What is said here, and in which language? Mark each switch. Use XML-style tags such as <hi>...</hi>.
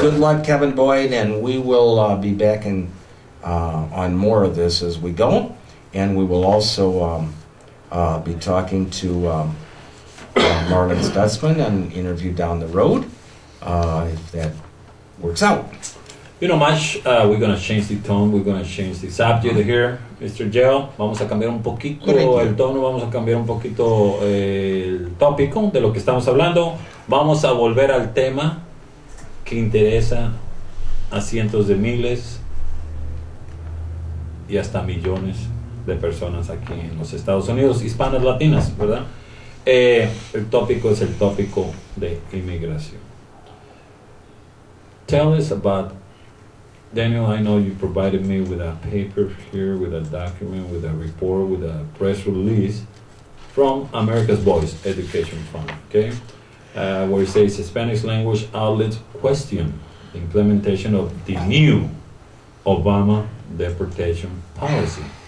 <en>good luck, Kevin Boyd, and we will be back on more of this as we go, and we will also be talking to Marlon Stutzman, an interview down the road, if that works out. You know, Mash, we're going to change the tone, we're going to change the subject here, Mr. Gel.</en> <es>Vamos a cambiar un poquito el tono, vamos a cambiar un poquito el tópico de lo que estamos hablando. Vamos a volver al tema que interesa a cientos de miles y hasta millones de personas aquí en los Estados Unidos, hispanas, latinas, ¿verdad? El tópico es el tópico de inmigración.</es> <en>Tell us about, Daniel, I know you provided me with a paper here, with a document, with a report, with a press release from America's Voice Education Fund, okay? Where it says Spanish language outlets question the implementation of the new Obama deportation policy.</en>